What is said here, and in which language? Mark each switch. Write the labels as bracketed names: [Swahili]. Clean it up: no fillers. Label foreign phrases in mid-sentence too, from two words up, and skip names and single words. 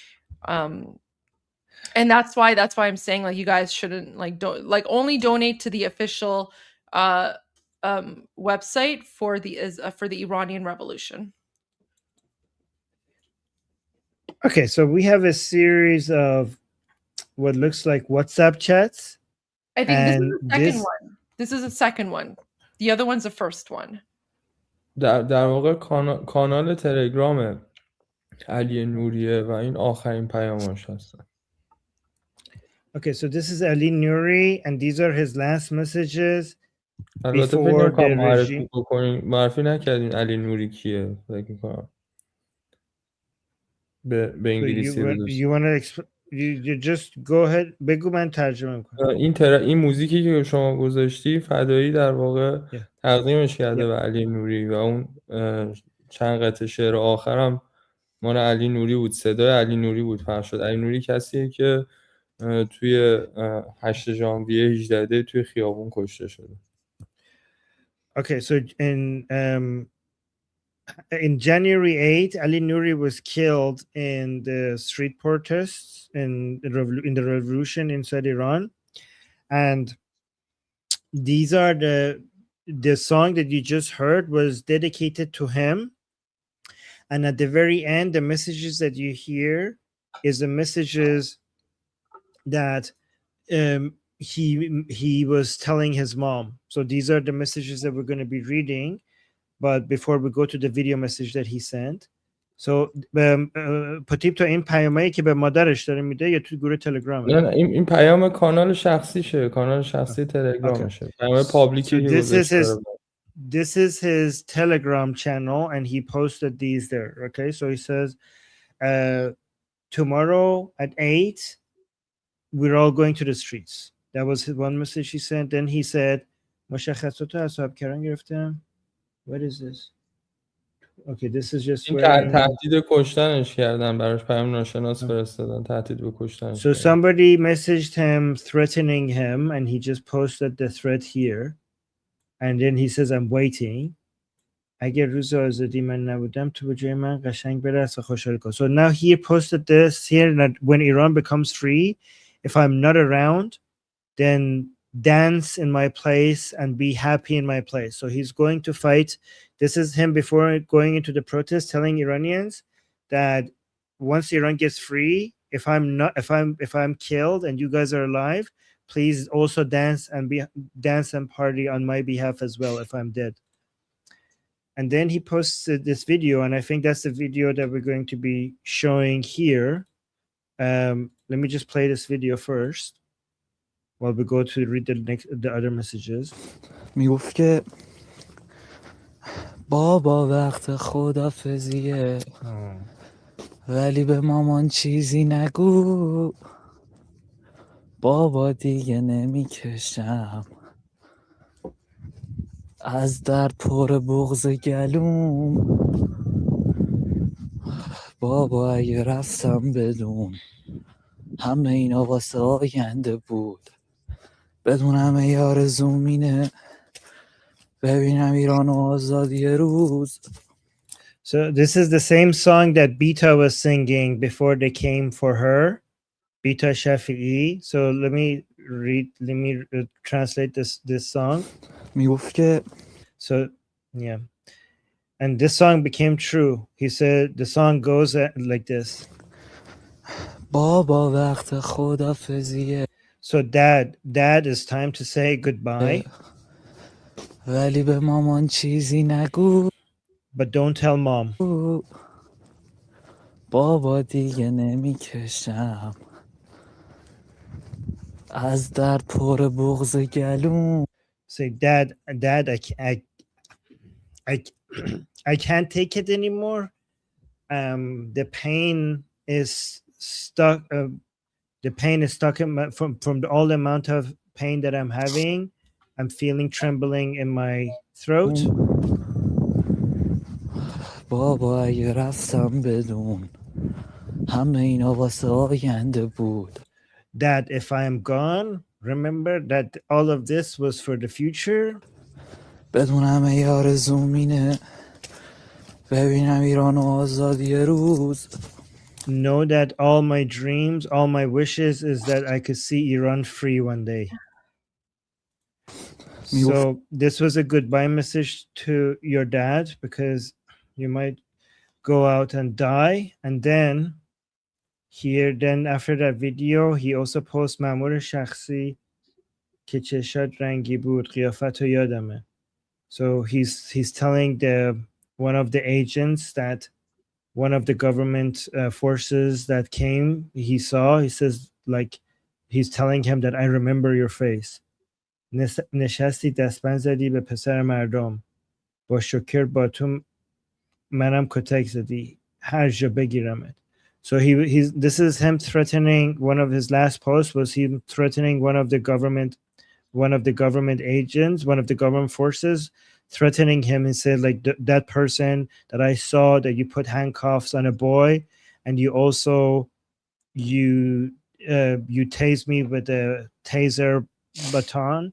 [English] And that's why I'm saying like you guys shouldn't only donate to the official website for the Iranian Revolution. Okay, so we have a series of what looks like WhatsApp chats. I think this is the second one. This is the second one. The other one's the first one. [Persian] در واقع کانال تلگرام علی نوریه و این آخرین پیامش هستن. [English] Okay, so this is Ali Nouri, and these are his last messages before the regime. [Persian] معرفی نکردین علی نوری کیه؟ فکر می‌کنم به انگلیسی [English] you want to you just go ahead. [Persian] بگو من ترجمه می‌کنم. این موزیکی که شما گذاشتی فدایی در واقع تقدیمش کرده به علی نوری و اون چند قطعه شعر آخرم مال علی نوری بود، صدای علی نوری بود پخش شد. علی نوری کسیه که توی 8 ژانویه 18 توی خیابون کشته شده. [English] Okay, so in January 8, Ali Nouri was killed in the street protests in the revolution inside Iran, and these are the song that you just heard was dedicated to him. And at the very end, the messages that you hear is the messages that he was telling his mom. So these are the messages that we're going to be reading. But before we go to the video message that he sent, so [Persian] پاتیپ تو این پیامایی که به مادرش داره میده یا تو گروه تلگرام؟ نه این پیام کانال شخصیشه، کانال شخصی تلگرامشه. پیام پابلیکی که گذاشته. [English] This is his Telegram channel, and he posted these there. Okay, so he says, tomorrow at 8, we're all going to the streets. That was one message he sent. Then he said, [Persian] مشخصات حساب کردن گرفتم. [English] What is this? Okay, this is just [Persian] این [English] where [Persian] تهدید کشتنش کردن، براش پیام ناشناس فرستادن، تهدید به کشتنش [English] So [Persian] کردن. [English] somebody messaged him threatening him, and he just posted the threat here. And then he says, I'm waiting. [Persian] اگر روز آزادی من نبودم تو به جای من قشنگ برس و خوشحال کن. [English] So now he posted this here that when Iran becomes free, if I'm not around, then dance in my place and be happy in my place. So he's going to fight. This is him before going into the protest, telling Iranians that once Iran gets free, if I'm killed and you guys are alive, please also dance and party on my behalf as well if I'm dead. And then he posted this video, and I think that's the video that we're going to be showing here. Let me just play this video first while we go to read the other messages. [Persian] میگفت که بابا وقت خدافظیه ولی به مامان چیزی نگو بابا دیگه نمیکشم از درد پر بغض گلوم بابا اگه رفتم بدون همه اینا واسه آینده بود بدون همه آرزوم اینه ببینم ایران و آزادی روز. [English] So this is the same song that Bita was singing before they came for her, Bita Shafi'i. So let me translate this song. [Persian] میگفت که [English] So yeah, and this song became true. He said the song goes like this. [Persian] بابا وقت خدافظیه. [English] So dad, it's time to say goodbye. [Persian] ولی به مامان چیزی نگو. [English] But don't tell mom. [Persian] بابا دیگه نمیکشم از درد پر بغض گلوم. [English] Say dad, I can't take it anymore. The pain is stuck. The pain is stuck in from all the amount of pain that I'm having. I'm feeling trembling in my throat. [Persian] بابا اگه رفتم بدون همه اینا واسه آینده بود. [English] That if I am gone, remember that all of this was for the future. [Persian] بدون همه آرزوم اینه ببینم ایران و آزادی روز. [English] Know that all my dreams, all my wishes is that I could see Iran free one day. So this was a goodbye message to your dad because you might go out and die. And then after that video, he also posts [Persian] مأمور شخصی که چشات رنگی بود قیافتو یادمه. [English] So he's telling one of the agents that one of the government forces that came, he says like he's telling him that I remember your face. [Persian] نشستی دستبند زدی به پسر مردم با شکر با تو منم کتک زدی هر جا بگیرمت. [English] So this is him threatening. One of his last posts was him threatening one of the government agents, one of the government forces, threatening him and said like that person that I saw that you put handcuffs on a boy and you also you tased me with a taser baton.